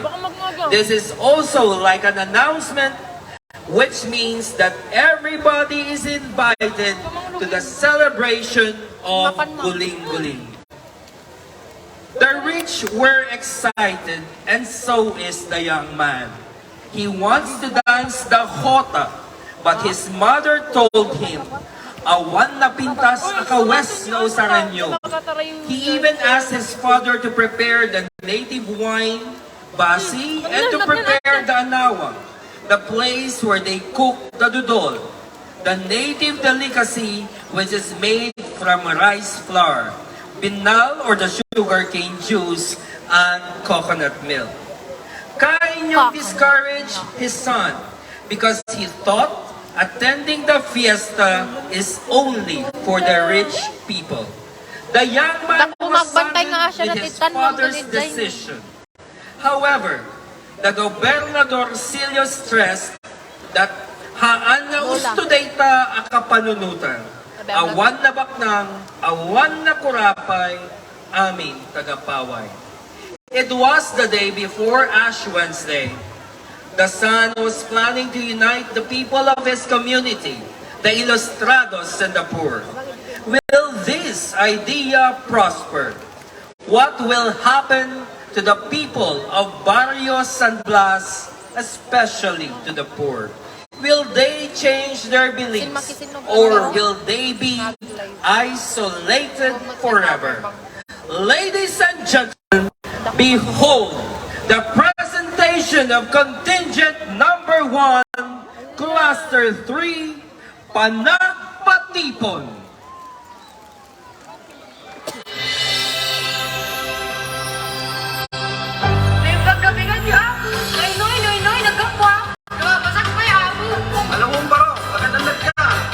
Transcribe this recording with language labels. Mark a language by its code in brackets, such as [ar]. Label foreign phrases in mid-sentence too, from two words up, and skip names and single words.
[en] This is also like an announcement, which means that everybody is invited to the celebration of Guling Guling. The rich were excited, and so is the young man. He wants to dance the jota, but his mother told him, [ilo] "Awan na pintas akawes na usaran nyo." [en] He even asked his father to prepare the native wine, basi, and to prepare the anawa, the place where they cook the dudol, the native delicacy which is made from rice flour, binal or the sugarcane juice, and coconut milk. Kainyo discouraged his son because he thought attending the fiesta is only for the rich people. The young man was saddened with his father's decision. However, the Gobernador Silio stressed that [ilo] haan na usto dayta akapanunutan. Awan na baknang, awan na kurapay, amin tagapaway. [en] It was the day before Ash Wednesday. The son was planning to unite the people of his community, the ilustrados and the poor. Will this idea prosper? What will happen to the people of Barrio San Blas, especially to the poor? Will they change their beliefs, or will they be isolated forever? Ladies and gentlemen, behold the presentation of contingent number 1, cluster 3, [ilo] Panagpatipon. [tl] Alam mo ba, magandang ka.